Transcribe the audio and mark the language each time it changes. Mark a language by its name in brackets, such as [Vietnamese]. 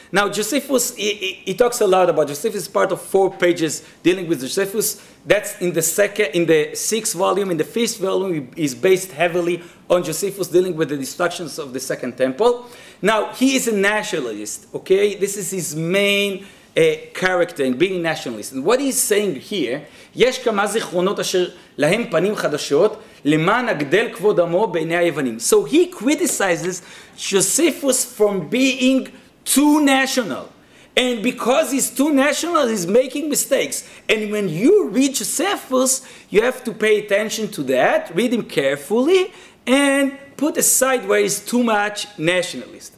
[English] Now, Josephus, he talks a lot about Josephus, part of 4 pages dealing with Josephus. That's in the 6th volume. In the 5th volume, is based heavily on Josephus dealing with the destructions of the Second Temple. Now, he is a nationalist, okay? This is his main character in being a nationalist. And what he's saying here, [Hebrew] יש כמה זיכרונות אשר להם פנים חדשות, למען הגדל כבוד עמו בעיני היוונים. [English] So he criticizes Josephus from being too national. And because he's too national, he's making mistakes. And when you read Josephus, you have to pay attention to that, read him carefully, and put aside where he's too much nationalist.